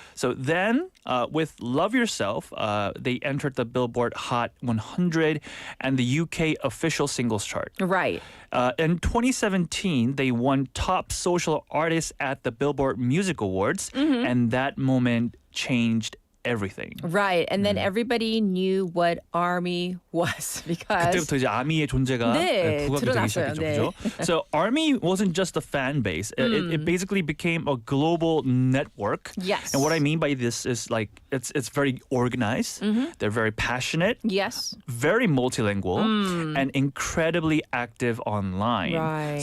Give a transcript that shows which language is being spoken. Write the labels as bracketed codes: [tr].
[en] So then, with Love Yourself, they entered the Billboard Hot 100 and the UK official singles chart. Right. In 2017, they won Top Social Artist at the Billboard Music Awards, and that moment changed everything. Right. And then everybody knew what ARMY was because [ko] 그때부터 이제 아미의 존재가 부각이 되기 시작했죠. 그죠? [en] So ARMY wasn't just a fan base. It basically became a global network. Yes. And what I mean by this is like it's very organized. They're very passionate. Yes. Very multilingual and incredibly active online. Right.